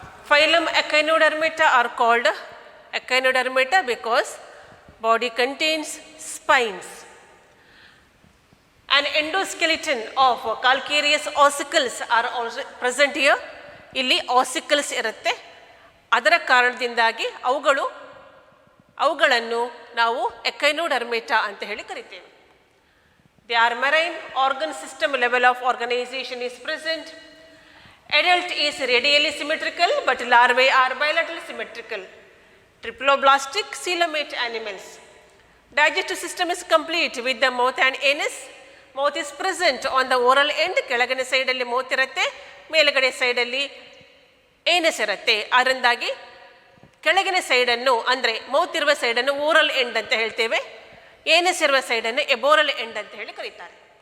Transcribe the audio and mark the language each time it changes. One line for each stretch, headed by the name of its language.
English: Phylum Echinodermata are called Echinodermata because body contains spines. An endoskeleton of calcareous ossicles are also present here.
Kannada: ಇಲ್ಲಿ ossicles ಇರುತ್ತೆ. ಅದರ ಕಾರಣದಿಂದಾಗಿ ಅವುಗಳನ್ನು ನಾವು ಎಕೈನೋಡರ್ಮೇಟಾ ಅಂತ ಹೇಳಿ ಕರಿತೇವೆ.
English: They are marine organ system level of organization is present. Adult is radially symmetrical but larvae are bilaterally symmetrical. Triploblastic coelomate animals. Digestive system is complete with the mouth and anus. Mouth is present on the oral end.
Kannada: ಕೆಳಗಡೆ ಸೈಡಲ್ಲಿ mouth ಇರುತ್ತೆ, ಮೇಲುಗಡೆ ಸೈಡಲ್ಲಿ anus ಇರುತ್ತೆ. ಅದರಿಂದಾಗಿ ಕೆಳಗಿನ ಸೈಡನ್ನು ಅಂದರೆ mouth ಇರುವ ಸೈಡನ್ನು ಓರಲ್ ಎಂಡ್ ಅಂತ ಹೇಳ್ತೇವೆ, ಏನಸ್ ಇರುವ ಸೈಡನ್ನು ಎಬೋರಲ್ ಎಂಡ್ ಅಂತ ಹೇಳಿ ಕರೀತಾರೆ.